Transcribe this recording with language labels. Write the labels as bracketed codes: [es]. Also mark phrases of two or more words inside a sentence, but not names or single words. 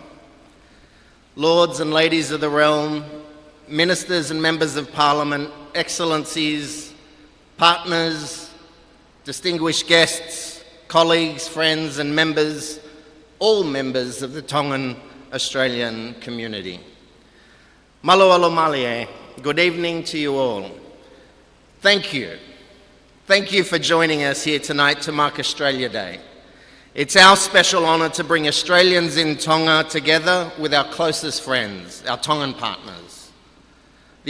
[en] Lords and ladies of the realm, ministers and members of Parliament, excellencies, partners, distinguished guests, colleagues, friends and members, all members of the Tongan Australian community. [to] Malo alo malie, [en] good evening to you all. Thank you. Thank you for joining us here tonight to mark Australia Day. It's our special honour to bring Australians in Tonga together with our closest friends, our Tongan partners.